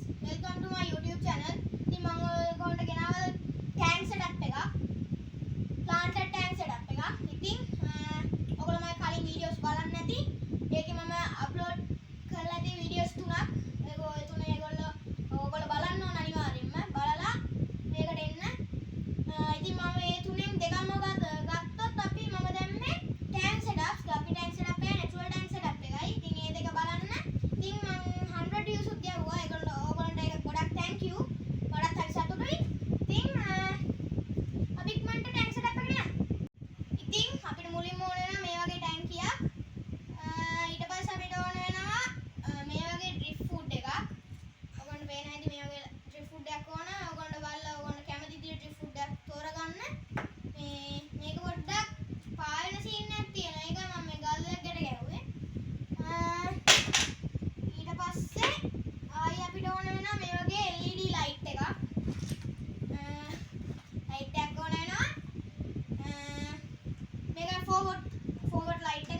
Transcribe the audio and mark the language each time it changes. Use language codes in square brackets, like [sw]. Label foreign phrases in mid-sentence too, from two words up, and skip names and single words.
[en] welcome to my YouTube channel. [si] ඉතින් මම ඔයගොල්ලන්ට ගෙනාවා [en] tank setup [si] එකක්. [en] planted tank setup [si] එකක්. ඉතින් ඔයගොල්ලෝ මගේ කලින් videos බලන්න නැති. ඒකේ මම upload කරලා තියෙන videos තුනක්. ඒ තුන ඔයගොල්ලෝ බලන්න ඕන අනිවාර්යෙන්ම. බලලා මේකට එන්න. ඉතින් මම මේ තුනෙන් දෙකම ගත්තොත් අපි මම දැම්මේ [en] tank setups. [si] අපි [en] tank setup [si] එක [en] natural tank setup [si] එකයි. ඉතින් මේ දෙක බලන්න. ඉතින් මම 100 views උත් ගැව්වා. ඔයගොල්ලන්ට ඒක ගොඩක් [en] thank you. [si] ගොඩක් හරි සතුටුයි. ඉතින් අපි ඉක්මනට [en] tank setup [si] එකට යමු. ඉතින් අපිට මුලින්ම ඕන වෙනවා මේ වගේ ටැංකියක්. ඊට පස්සේ අපිට ඕන වෙනවා මේ වගේ [en] drip food [si] එකක්. ඔයගොල්ලන්ට පේන හැටි මේ වගේ [en] drip food [si] එකක් ඕන. ඔයගොල්ලන්ට බලලා ඔයගොල්ලන්ට කැමති විදිහට [en] drip food [si] එකක් තෝරගන්න. මේක පොඩ්ඩක් පායන සීන් එකක් තියෙනවා. ඒක මම මේ ගල් එකකට ගැහුවේ. ඊට පස්සේ ආයි අපිට ඕන වෙනවා මේ වගේ [en] LED light [si] එකක්. light එකක් ඕන වෙනවා. මේක [en] forward light [si] එක.